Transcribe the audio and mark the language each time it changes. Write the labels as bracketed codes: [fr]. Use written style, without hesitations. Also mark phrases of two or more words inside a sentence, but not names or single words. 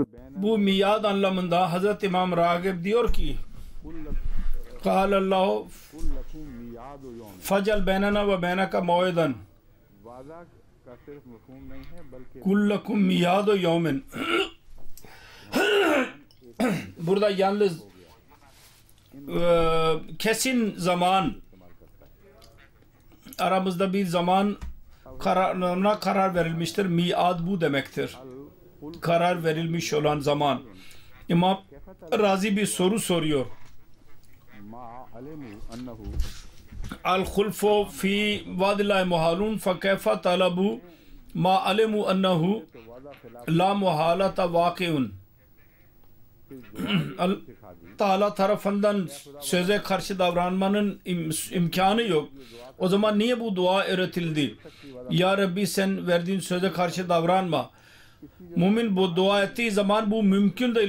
[tr] Bu miyad anlamında Hazreti İmam Ragib diyor ki [ar] قال الله فجل بيننا وبينك موعدا قل لكم ميعاد يوم. [tr] Burada yalnız kesin zaman, aramızda bir zaman kararına karar verilmiştir. Miad bu demektir. Karar verilmiş olan zaman. İmam Razi bir soru soruyor. [ar] الخلف في وعد الله محال فكيف طلب ما علم أنه لا محالة واقع. [tr] Allah tarafından söze karşı davranmanın imkanı yok. O zaman niye bu dua öğretildi? [ar] Ya Rabbi [tr] sen verdiğin söze karşı davranma. Mümin bu dua ettiği zaman bu mümkün değil.